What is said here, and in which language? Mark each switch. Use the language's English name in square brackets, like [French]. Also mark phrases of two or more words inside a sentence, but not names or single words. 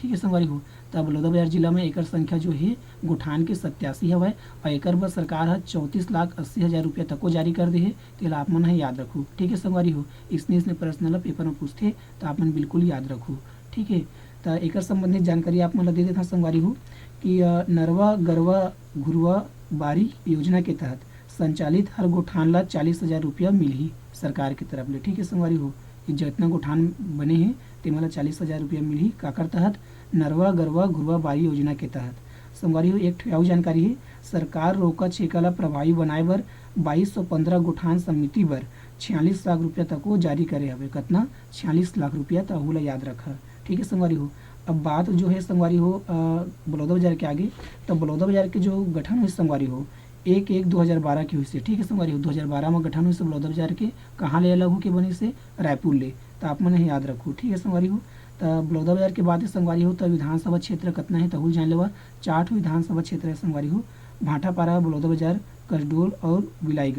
[Chhattisgarhi] ठीक है संगवारी हो, तो बलौदाबाजार जिला में एक संख्या जो है गुठान के 87 हवाए और एक बस सरकार है 34,80,000 रुपया तक को जारी कर दे है। तो आप मन है याद रखू। ठीक है संगवारी हो, इसने प्रश्न पेपर में पूछते तो आप मन बिल्कुल याद रखू। ठीक है, तो एक संबंधित जानकारी आप मन दे देता संगवारी हो कि नरवा गरवा घुरवा बारी योजना के तहत संचालित हर गोठान ला 40,000 रुपया मिली सरकार की तरफ ले। ठीक है संगवारी हो, जितना गोठान बने हैं ते मला 40,000 रुपया मिली काकर तहत, नरवा गरवा घुरवा बारी योजना के तहत। संगवारी हो एक और जानकारी है, सरकार रोका छेका ला प्रभावी बनाए बर 2215 गोठान समिति बर 46 लाख रुपया तक को जारी करे हवे। कितना 46 लाख रुपया, तो अहू ला याद रखा। ठीक है संगवारी हो, अब बात जो है संगवारी हो बलौदाबाजार के आगे, तो बलौदाबाजार के जो गठन हुई संगवारी हो 1/1/2012 की हुई से। ठीक है संगवारी हो, 2012 में गठन हुई से बलौदाबाजार के, कहाँ ले अलग हो के बनी से रायपुर ले। तो आप मन याद रखू। ठीक है संगवारी हो, तो बलौदाबाजार के बाद संगवारी हो तो विधानसभा क्षेत्र कितना है तो जान लेवा, 4 विधानसभा क्षेत्र है संगवारी हो, भाटापारा, बलौदाबाजार, कसडोल और बिलाईगढ़।